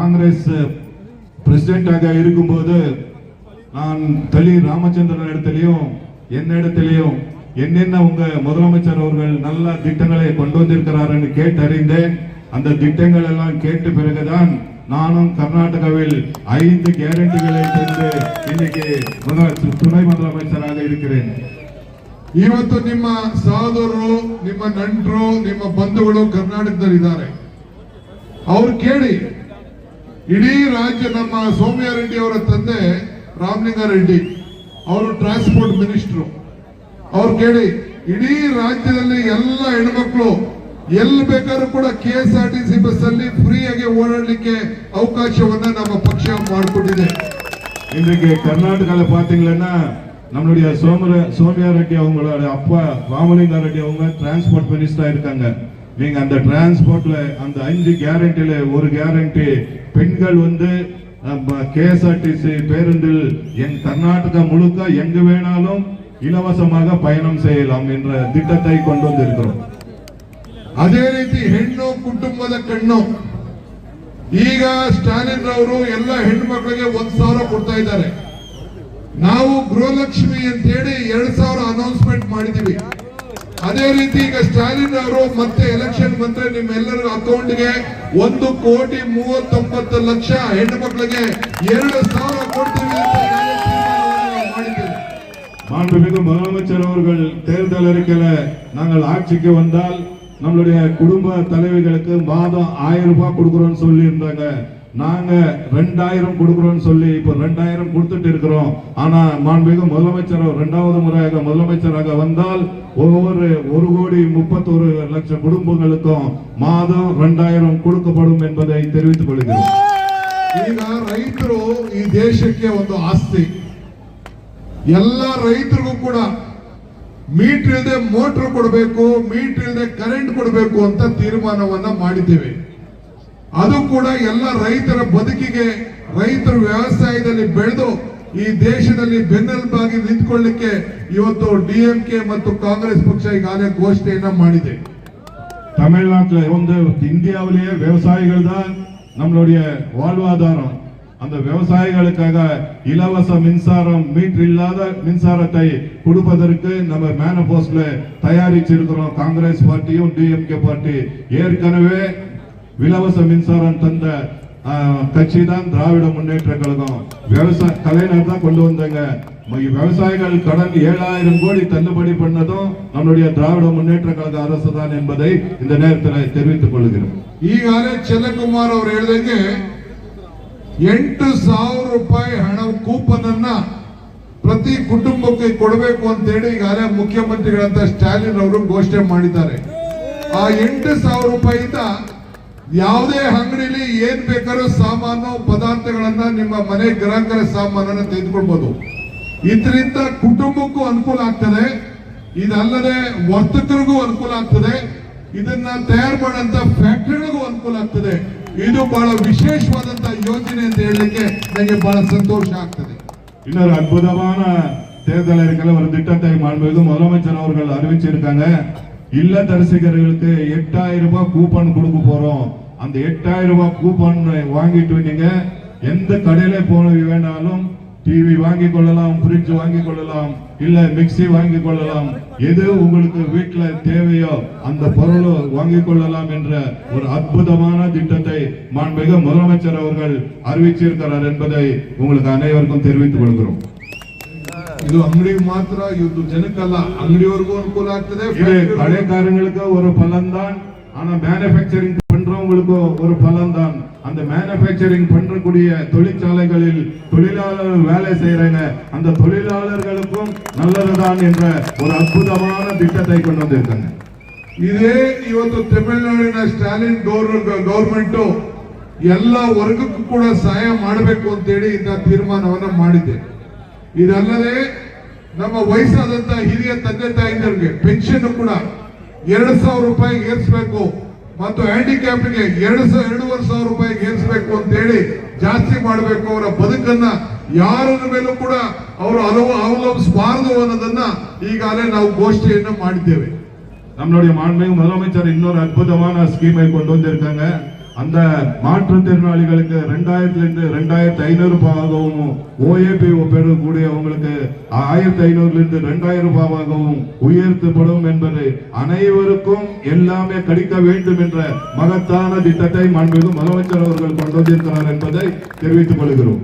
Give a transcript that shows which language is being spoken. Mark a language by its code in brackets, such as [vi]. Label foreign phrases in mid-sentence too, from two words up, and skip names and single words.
[ta] காங்கிரஸ் பிரசிடென்டாக இருக்கும்போது நான் தலி ராமச்சந்திரன் இடத்திலையும் என்னிடத்திலையும் என்னென்ன உங்க முதலமைச்சர் அவர்கள் நல்ல திட்டங்களை கொண்டு வந்திருக்கிறார் கேட்டறிந்தேன். அந்த திட்டங்கள் எல்லாம் கேட்ட பிறகுதான் நானும் கர்நாடகாவில் 5 கேரண்டிகளை தந்து இன்னைக்கு துணை முதலமைச்சராக இருக்கிறேன். [kn] ಇವತ್ತು ನಿಮ್ಮ ಸಹೋದರರು, ನಿಮ್ಮ ನೆಂಟರು, ನಿಮ್ಮ ಬಂಧುಗಳು ಕರ್ನಾಟಕದಲ್ಲಿದ್ದಾರೆ. ಅವ್ರು ಕೇಳಿ, ಇಡೀ ರಾಜ್ಯ ನಮ್ಮ ಸೌಮ್ಯ ರೆಡ್ಡಿ ಅವರ ತಂದೆ ರಾಮಲಿಂಗಾರೆಡ್ಡಿ ಅವರು [en] transport minister. [kn] ಅವ್ರು ಕೇಳಿ, ಇಡೀ ರಾಜ್ಯದಲ್ಲಿ ಎಲ್ಲ ಹೆಣ್ಮಕ್ಳು ಎಲ್ಲಿ ಬೇಕಾದ್ರೂ ಕೂಡ KSRTC ಬಸ್ ಅಲ್ಲಿ ಫ್ರೀಯಾಗಿ ಓಡಾಡಲಿಕ್ಕೆ ಅವಕಾಶವನ್ನ ನಮ್ಮ ಪಕ್ಷ ಮಾಡಿಕೊಟ್ಟಿದೆ. [ta] இன்றைக்கு கர்நாடகால பாத்தீங்கன்னா நம்மளுடைய சோமியா ரெட்டி அவங்களோட அப்பா ராமலிங்கா ரெட்டி அவங்க [en] transport minister [ta] இருக்காங்க. நீங்க அந்த டிரான்ஸ்போர்ட்ல அந்த 5 கேரண்டில ஒரு கேரண்டி பெண்கள் வந்து KSRTC பேருந்தில் கர்நாடகா முழுக்க எங்க வேணாலும் இலவசமாக பயணம் செய்யலாம் என்ற திட்டத்தை கொண்டு வந்திருக்கிறோம். [kn] ಅದೇ ರೀತಿ ಹೆಣ್ಣು ಕುಟುಂಬದ ಕಣ್ಣು. ಈಗ ಸ್ಟಾಲಿನ್ ಅವರು ಎಲ್ಲ ಹೆಣ್ಣು ಮಕ್ಕಳಿಗೆ 1,000 ಕೊಡ್ತಾ ಇದ್ದಾರೆ. ನಾವು ಗೃಹಲಕ್ಷ್ಮಿ ಅಂತ ಹೇಳಿ 2,000 ಅನೌನ್ಸ್ಮೆಂಟ್ ಮಾಡಿದೀವಿ. ಅದೇ ರೀತಿ ಈಗ ಸ್ಟಾಲಿನ್ ಅವರು ಮತ್ತೆ ಎಲೆಕ್ಷನ್ ಬಂದ್ರೆ ನಿಮ್ಮೆಲ್ಲರ ಅಕೌಂಟ್ಗೆ 1,39,00,000 ಹೆಣ್ಣು ಮಕ್ಕಳಿಗೆ 2,000 ಕೊಡ್ತೀವಿ ಅಂತ ಮಾಡಿದ್ದೇವೆ. [ta] மாண்புமிகு முதலமைச்சர் அவர்கள் தேர்தல் அறிக்கையில நாங்கள் ஆட்சிக்கு வந்தால் நம்மளுடைய குடும்ப தலைவிகளுக்கு மாதம் 1000 ரூபாய் கொடுக்கிறோம் சொல்லி இருந்தாங்க. நாங்க 2000 கொடுக்கிறோம் சொல்லி இப்ப 2000 கொடுத்துட்டு இருக்கிறோம். ஆனா மாண்புமிகு முதலமைச்சர் 2வது முறையாக முதலமைச்சராக வந்தால் ஒவ்வொரு 1,31,00,000 குடும்பங்களுக்கும் மாதம் 2000 கொடுக்கப்படும் என்பதை தெரிவித்துக் கொள்கிறோம். [kn] ಈಗ ರೈತರು ಈ ದೇಶಕ್ಕೆ ಒಂದು ಆಸ್ತಿ. ಎಲ್ಲ ರೈತರಿಗೂ ಕೂಡ ಮೀಟರ್ ಇಲ್ಲದೆ ಮೋಟರ್ ಕೊಡಬೇಕು, ಮೀಟರ್ ಇಲ್ಲದೆ ಕರೆಂಟ್ ಕೊಡಬೇಕು ಅಂತ ತೀರ್ಮಾನವನ್ನ ಮಾಡಿದ್ದೇವೆ. ಅದು ಕೂಡ ಎಲ್ಲ ರೈತರ ಬದುಕಿಗೆ, ರೈತರು ವ್ಯವಸಾಯದಲ್ಲಿ ಬೆಳೆದು ಈ ದೇಶದಲ್ಲಿ ಬೆನ್ನೆಲುಬಾಗಿ ನಿಂತ್ಕೊಳ್ಳಿಕ್ಕೆ ಇವತ್ತು DMK ಮತ್ತು ಕಾಂಗ್ರೆಸ್ ಪಕ್ಷ ಈಗಾಗಲೇ ಘೋಷಣೆಯನ್ನ ಮಾಡಿದೆ. [ta] தமிழ்நாட்டில் வந்து இந்தியாவிலேயே விவசாயிகள் தான் நம்மளுடைய வாழ்வாதாரம். அந்த விவசாயிகளுக்காக இலவச மின்சாரம், மீட்டர் இல்லாத மின்சாரத்தை கொடுப்பதற்கு நம்ம மேனிஃபெஸ்டோல தயாரிச்சிருக்கிறோம். காங்கிரஸ் பார்ட்டியும் DMK பார்ட்டி ஏற்கனவே இலவச மின்சாரம் தந்த கட்சி தான் திராவிட முன்னேற்ற கழகம். விவசாய கலைஞர் தான் கொண்டு வந்தாங்க. விவசாயிகள் கடன் 7,000 கோடி தள்ளுபடி பண்ணதும் நம்மளுடைய திராவிட முன்னேற்ற கழக அரசு தான் என்பதை இந்த நேரத்தில் தெரிவித்துக் கொள்கிறோம். [kn] ಈಗಾಗಲೇ ಚಂದ್ರಕುಮಾರ್ ಅವರು ಹೇಳಿದಂಗೆ 8,000 ರೂಪಾಯಿ ಹಣ ಕೂಪನ್ ಅನ್ನ ಪ್ರತಿ ಕುಟುಂಬಕ್ಕೆ ಕೊಡಬೇಕು ಅಂತ ಹೇಳಿ ಈಗಾಗಲೇ ಮುಖ್ಯಮಂತ್ರಿಗಳಂತ ಸ್ಟಾಲಿನ್ ಅವರು ಘೋಷಣೆ ಮಾಡಿದ್ದಾರೆ. ಆ 8,000 ರೂಪಾಯಿಯಿಂದ ಯಾವುದೇ ಅಂಗಡಿಲಿ ಏನ್ ಬೇಕಾದ್ರೂ ಸಾಮಾನು ಪದಾರ್ಥಗಳನ್ನ ನಿಮ್ಮ ಮನೆ ಗ್ರಾಹಕರ ಸಾಮಾನನ್ನ ತೆಗೆದುಕೊಳ್ಬಹುದು. ಇದರಿಂದ ಕುಟುಂಬಕ್ಕೂ ಅನುಕೂಲ ಆಗ್ತದೆ, ಇದಲ್ಲದೆ ವರ್ತಕರಿಗೂ ಅನುಕೂಲ ಆಗ್ತದೆ, ಇದನ್ನ ತಯಾರು ಮಾಡಂತ ಫ್ಯಾಕ್ಟರಿಗಳಿಗೂ ಅನುಕೂಲ ಆಗ್ತದೆ. ಇದು ಬಹಳ ವಿಶೇಷವಾದಂತಹ ಯೋಜನೆ ಅಂತ ಹೇಳಲಿಕ್ಕೆ ನನಗೆ ಬಹಳ ಸಂತೋಷ ಆಗ್ತದೆ. [ta] இன்னொரு அற்புதமான தேர்தல் அறிக்கையில ஒரு திட்டத்தை மாண்புமிகு முதலமைச்சர் அவர்கள் அறிவிச்சிருக்காங்க. இல்லத்தரசிகளுக்கு 8,000 ரூபாய் கூப்பன் கொடுக்க போறோம். அந்த 8,000 ரூபாய் கூப்பன் வாங்கிட்டு நீங்க எந்த கடையில போன வேணாலும் டிவி வாங்கி கொள்ளலாம், ஃப்ரிட்ஜ் வாங்கி கொள்ளலாம், இல்ல மிக்சி வாங்கி கொள்ளலாம், எது உங்களுக்கு வீட்டுல தேவையோ அந்த பொருள் வாங்கி கொள்ளலாம் என்ற ஒரு அற்புதமான திட்டத்தை மாண்புமிகு முதலமைச்சர் அவர்கள் அறிவிச்சிருக்கிறார் என்பதை உங்களுக்கு அனைவருக்கும் தெரிவித்துக் கொள்கிறோம். [kn] ಇದು ಅಂಗಡಿಗೆ ಮಾತ್ರ, ಇದು ಜನಕ್ಕಲ್ಲ, ಅಂಗಡಿಯವರೆಗೂ ಅನುಕೂಲ ಆಗ್ತದೆ. [ta] இது கடைக்காரங்களுக்கு ஒரு பலன் தான், ஆனா மேனுஃபேக்சரிங் பண்றவங்களுக்கு ஒரு பலன் தான். அந்த மேனுஃபேக்சரிங் பண்றக்கூடிய தொழிற்சாலைகளில் தொழிலாளர்கள் வேலை செய்யறாங்க, அந்த தொழிலாளர்களுக்கும் நல்லதுதான் என்ற ஒரு அற்புதமான திட்டத்தை கொண்டு வந்திருக்காங்க. [kn] ಇದೇ ಇವತ್ತು ತಮಿಳುನಾಡಿನ ಸ್ಟಾಲಿನ್ ಗೌರ್ಮೆಂಟ್ ಎಲ್ಲ ವರ್ಗಕ್ಕೂ ಕೂಡ ಸಹಾಯ ಮಾಡಬೇಕು ಅಂತ ಹೇಳಿ ಇಂಥ ತೀರ್ಮಾನವನ್ನ ಮಾಡಿದೆ. ಇದಲ್ಲದೆ ನಮ್ಮ ವಯಸ್ಸಾದಂತ ಹಿರಿಯ ತಂದೆ ತಾಯಿಗಳಿಗೆ ಪೆನ್ಷನ್ ಕೂಡ 2,000 ರೂಪಾಯಿ ಏರಿಸಬೇಕು ಮತ್ತು ಹ್ಯಾಂಡಿಕ್ಯಾಪ್ಗೆ 2,500 ರೂಪಾಯಿ ಏರಿಸಬೇಕು ಅಂತ ಹೇಳಿ ಜಾಸ್ತಿ ಮಾಡಬೇಕು. ಅವರ ಬದುಕನ್ನ ಯಾರ ಮೇಲೂ ಕೂಡ ಅವರು ಅವಲಂಬಿಸಬಾರದು ಅನ್ನೋದನ್ನ ಈಗಾಗಲೇ ನಾವು ಘೋಷಣೆಯನ್ನು ಮಾಡಿದ್ದೇವೆ. [ta] நம்மளுடைய மாண்புமிகு முதலமைச்சர் இன்னொரு அற்புதமான ஸ்கீமை கொண்டு வந்திருக்காங்க. அந்த மாற்றுத்திறனாளிகளுக்கு 2000 2500 ரூபாயாகவும் ஓஏபி பெறக்கூடியவங்களுக்கு 1500 2000 ரூபாயாகவும் உயர்த்தப்படும் என்பது அனைவருக்கும் எல்லாமே கிடைக்க வேண்டும் என்ற மகத்தான திட்டத்தை மாண்புமிகு முதலமைச்சர் அவர்கள் கொண்டு வந்திருக்கிறார் என்பதை தெரிவித்துக் கொள்கிறோம்.